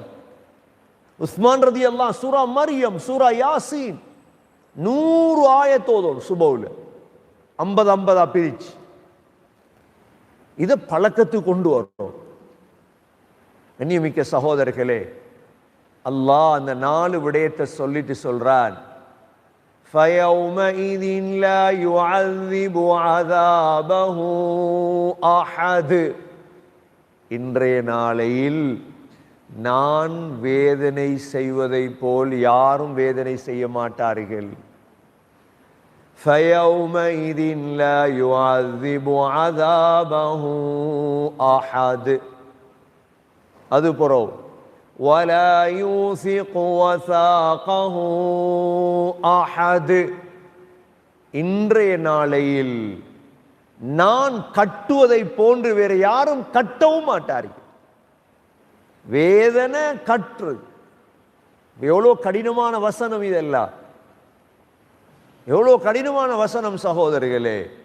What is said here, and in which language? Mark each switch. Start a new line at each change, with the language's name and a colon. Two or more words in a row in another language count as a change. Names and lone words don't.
Tamil: உஸ்மான்
Arabic: رضي الله عنه
Tamil: சூரா மரியம், சூரா யாசீன். 100 ஆயத்து ஓதணும் சுபஹ்ல, 50-50 பிரிச்சு. இதை பழக்கத்துக்கு கொண்டு வரணும். கண்ணியமிக்க சகோதரர்களே, அல்லாஹ் அந்த 4 விடயத்தை சொல்லிட்டு சொல்றான்,
Arabic: فَيَوْمَئِذٍ لَا يُعَذِّبُ عَذَابَهُ أَحَدٌ.
Tamil: இன்றைய நாளையில் நான் வேதனை செய்வதை போல் யாரும் வேதனை செய்ய மாட்டார்கள்.
Arabic: فَيَوْمَئِذٍ لَا يُعَذِّبُ عَذَابَهُ أَحَدٌ.
Tamil: அது புறவு
Arabic: وَلَا يُوثِقُ وَثَاقَهُ أَحَدٌ.
Tamil: இன்றைய நாளையில் நான் கட்டுவதை போன்று வேற யாரும் கட்டவும் மாட்டார்கள். வேதனை கற்று எவ்வளோ கடினமான வசனம் இதெல்லாம், எவ்வளோ கடினமான வசனம் சகோதரிகளே.